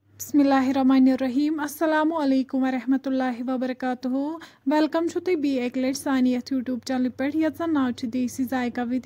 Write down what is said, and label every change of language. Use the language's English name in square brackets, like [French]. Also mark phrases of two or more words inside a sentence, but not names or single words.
[Arabic] بسم الله الرحمن الرحيم السلام عليكم ورحمة الله وبركاته [Kashmiri] वेलकम छु तुम बी एक लट सानी यथ यूट्यूब चैनल पे यथ जन नाव छु देसी जायका विद